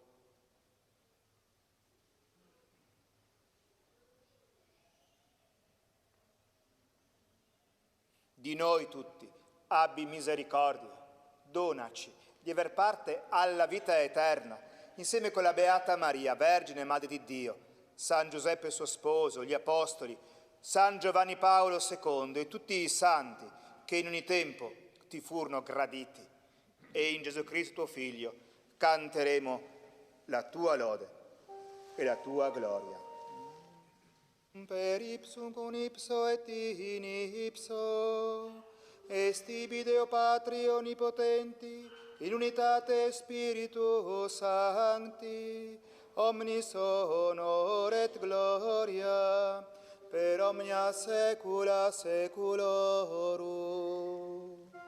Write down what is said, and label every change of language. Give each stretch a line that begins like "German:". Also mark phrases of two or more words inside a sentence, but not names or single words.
Italian: Di noi tutti, abbi misericordia, donaci di aver parte alla vita eterna, insieme con la Beata Maria, Vergine Madre di Dio, San Giuseppe suo sposo, gli Apostoli, San Giovanni Paolo II e tutti i santi che in ogni tempo ti furono graditi. E in Gesù Cristo tuo Figlio canteremo la tua lode e la tua gloria.
Latin: Per ipsum con ipso et in ipso, estibi Deo Patri Onnipotenti, in unitate Spiritus Sancti, omnis honor et gloria, per omnia saecula saeculorum.